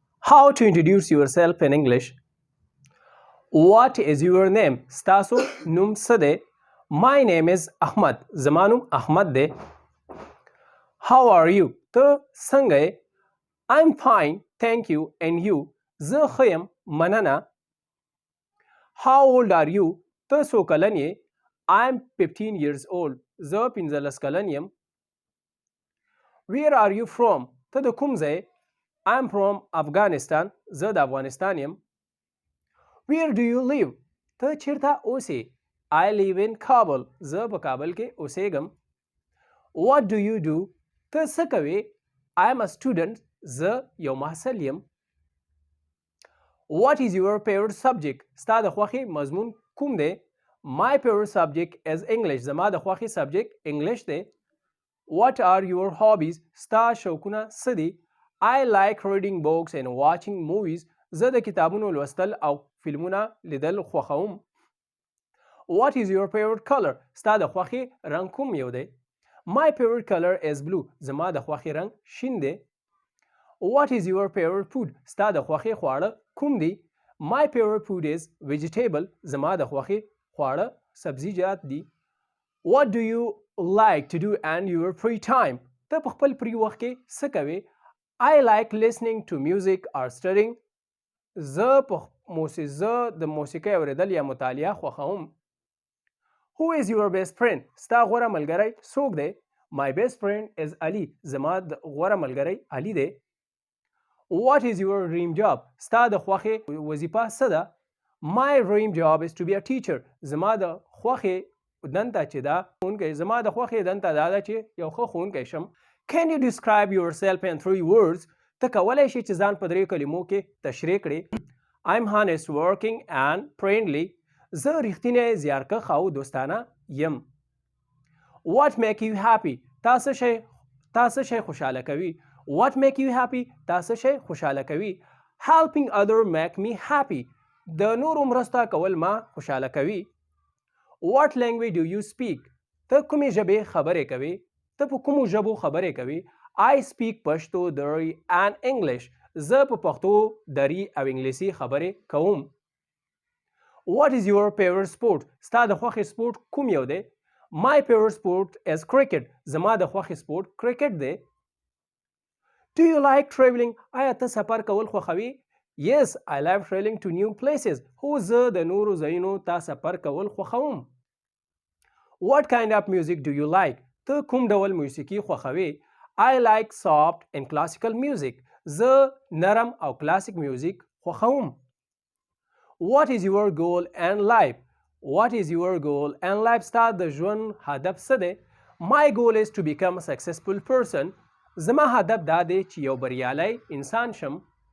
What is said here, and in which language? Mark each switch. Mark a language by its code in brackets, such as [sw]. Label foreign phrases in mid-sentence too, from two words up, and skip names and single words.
[en] How to introduce yourself in English. What is your name? [ps] ستاسو نوم څه دی؟ [en] My name is Ahmad. [ps] زما نوم احمد دی. [en] How are you? [ps] ته څنګه یې؟ [en] I'm fine, thank you. And you? [ps] زه ښه یم مننه. [en] How old are you? [ps] ته څو کلن یې؟ [en] I'm 15 years old. [ps] زه 15 کلن یم. [en] Where are you from? [ps] ته د کوم ځای؟ [en] I'm from Afghanistan. [ps] زه د افغانستان یم. [en] Where do you live? [ps] ته چیرته اوسې؟ [en] I live in Kabul. [ps] زه په کابل کې اوسېږم. [en] What do you do? [ps] ته څه کوې؟ [en] I'm a student. [ps] زه یو محصل یم. [en] What is your favorite subject? [ps] ستا د خوښې مضمون کوم دی؟ [en] My favorite subject is English. [ps] زما د خوښې [en] subject English دی. What are your hobbies? [ps] ستا شوقونه څه دي؟ [en] I like reading books and watching movies. [ps] زه د کتابونو لوستل او فلمونه لیدل خوښوم. [en] What is your favorite color? [ps] ستا د خوښې رنګ کوم یو دی؟ [en] My favorite color is blue. [ps] زما د خوښې رنګ شین دی. [en] What is your favorite food? [ps] ستا د خوښې خواړه کوم دي؟ [en] My favorite food is vegetable. [ps] زما د خوښې خواړه سبزیجات دي. [en] What do you like to do in your free time? [ps] ته په خپل فری وخت کې څه کوې؟ [en] I like listening to music or studying. [ps] زه د موسیقۍ اورېدل یا مطالعه خوښوم. [en] Who is your best friend? [ps] ستا غوره ملګری څوک دی؟ [en] My best friend is Ali. [ps] زما د غوره ملګری علي دی. [en] What is your dream job? [ps] ستا د خوښې وظیفه څه ده؟ [en] My dream job is to be a teacher. [ps] زما د خوښې دنده چې ده ښوونکی، زما د خوښې دنده دا ده چې یو ښه ښوونکی شم. [en] Can you describe yourself in 3 words? [ps] ته کولی شې چې ځان په 3 کلمو کې تشریح کړې. [en] I'm honest, working and friendly. [ps] زه رښتینی، زیارکښ او دوستانه یم. [en] What make you happy? [ps] تا څه شی خوشحاله کوي؟ [en] What make you happy? [ps] تا څه شی خوشحاله کوي؟ [en] Helping other make me happy. [ps] د نورو مرسته کول ما خوشحاله کوي. [en] What language do you speak? [ps] ته کومې ژبې خبرې کوي؟ ته په کومو ژبو خبرې کوي؟ [en] I speak پښتو، دری and English. [ps] زه په پښتو، دری او انګلیسي خبرې کوم. [en] What is your favorite sport? [ps] ستا د خوښې سپورت کوم یو دی؟ [en] My favorite sport is cricket. [ps] زما د خوښې سپورت کرکټ دی. [en] Do you like traveling? [ps] آیا ته سفر کول خوښوي؟ [en] Yes, I love traveling to new places. [ps] هو زه د نورو ځایونو ته سفر کول خوښوم. [en] What kind of music do you like? [ps] ته کوم ډول موسیقي خوښوې؟ [en] I like soft and classical music. [ps] زه نرم او [en] classical music [ps] خوښوم. [en] What is your goal in life? What is your goal in life? [ps] ستا د ژوند هدف څه دی؟ [en] My goal is to become a successful person. [ps] زما هدف دا دی چې یو بریالی انسان شم.